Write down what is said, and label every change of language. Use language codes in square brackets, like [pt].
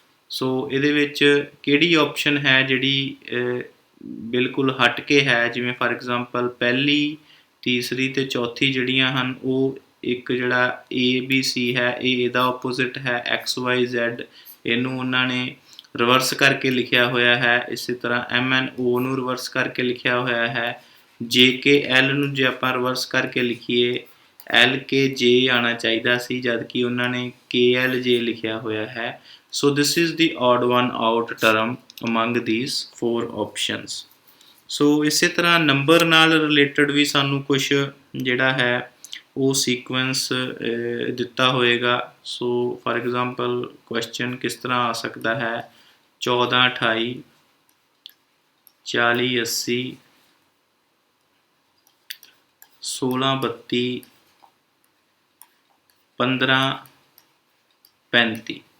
[pa] ਸੋ ਇਹਦੇ ਵਿੱਚ ਕਿਹੜੀ ਆਪਸ਼ਨ ਹੈ ਜਿਹੜੀ ਬਿਲਕੁਲ ਹਟ ਕੇ ਹੈ, ਜਿਵੇਂ ਫਾਰ ਐਗਜ਼ਾਮਪਲ ਪਹਿਲੀ ਤੀਸਰੀ ਤੇ ਚੌਥੀ ਜਿਹੜੀਆਂ ਹਨ ਉਹ ਇੱਕ ਜਿਹੜਾ ABC ਹੈ ਇਹ ਇਹਦਾ ਓਪੋਜ਼ਿਟ ਹੈ XYZ, ਇਹਨੂੰ ਉਹਨਾਂ ਨੇ ਰਿਵਰਸ ਕਰਕੇ ਲਿਖਿਆ ਹੋਇਆ ਹੈ। ਇਸੇ ਤਰ੍ਹਾਂ MNO ਨੂੰ ਰਿਵਰਸ ਕਰਕੇ ਲਿਖਿਆ ਹੋਇਆ ਹੈ। JKL ਨੂੰ ਜੇ ਆਪਾਂ ਰਿਵਰਸ ਕਰਕੇ ਲਿਖੀਏ LKJ ਆਉਣਾ ਚਾਹੀਦਾ ਸੀ, ਜਦ ਕਿ ਉਹਨਾਂ ਨੇ KLJ ਲਿਖਿਆ ਹੋਇਆ ਹੈ। [en] So this is the odd one out term among these four options। [pa] ਸੋ ਇਸੇ ਤਰ੍ਹਾਂ ਨੰਬਰ ਨਾਲ ਰਿਲੇਟਡ ਵੀ ਸਾਨੂੰ ਕੁਛ ਜਿਹੜਾ ਹੈ ਉਹ ਸੀਕੁਐਂਸ ਦਿੱਤਾ ਹੋਏਗਾ। ਸੋ ਫਾਰ ਐਗਜ਼ਾਮਪਲ ਕੁਐਸਚਨ ਕਿਸ ਤਰ੍ਹਾਂ ਆ ਸਕਦਾ ਹੈ 14 28 40 80 16 32 15 35।